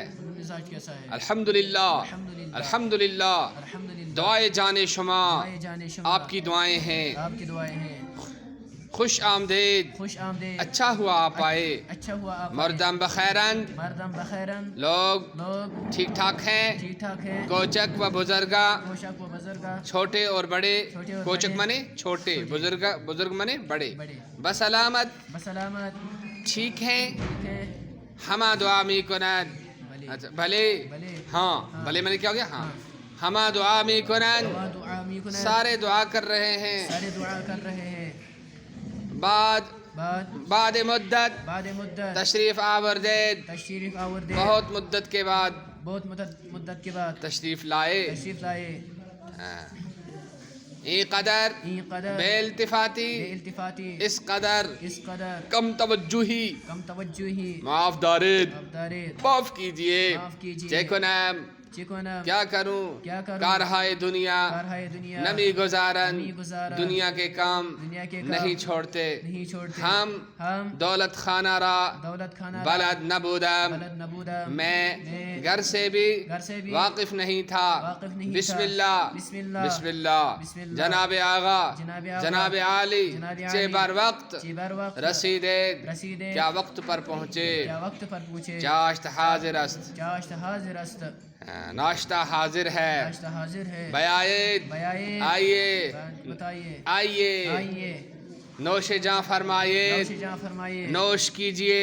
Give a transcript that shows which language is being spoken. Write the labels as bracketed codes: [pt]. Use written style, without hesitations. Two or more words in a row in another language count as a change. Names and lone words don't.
[fa] الحمدللہ، الحمدللہ۔ دعائے جان شما [ur] آپ کی دعائیں ہیں۔ خوش آمدید، اچھا ہوا آپ آئے۔ [fa] مردم بخیرن، [ur] لوگ ٹھیک ٹھاک ہیں۔ [fa] کوچک و بزرگا، [ur] چھوٹے اور بڑے۔ کوچک منے چھوٹے، بزرگ منے بڑے۔ بسلامت، ٹھیک ہیں۔ [fa] ہما دعا می کنن، [ur] بھلے، ہاں بھلے منے کیا ہو گیا؟ [fa] ہاں، ہما دعا می کنن، [ur] سارے دعا کر رہے ہیں۔ [fa] بعد مدت تشریف آوردید، [ur] بہت مدت کے بعد تشریف لائے۔ [fa] ای قدر بے التفاتی، [ur] اس قدر کم توجہی، [fa] معاف دارید، [ur] معاف کیجئے۔ چیکنم، کیا کروں [fa] کارہائے دنیا، نمی گزارن، [ur] دنیا کے کام نہیں چھوڑتے۔ [fa] ہم دولت خانہ را بلد نبودم، [ur] میں گھر سے بھی واقف نہیں تھا۔ [ar] بسم اللہ، بسم اللہ۔ [fa] جناب آغا، جناب عالی، چے بر وقت رسیدید، [ur] کیا وقت پر پہنچے؟ [fa] چاشت حاضر است، [ur] ناشتہ حاضر ہے۔ بیائید، آئیے، آئیے، نوش جاں فرمائیے، نوش کیجئے۔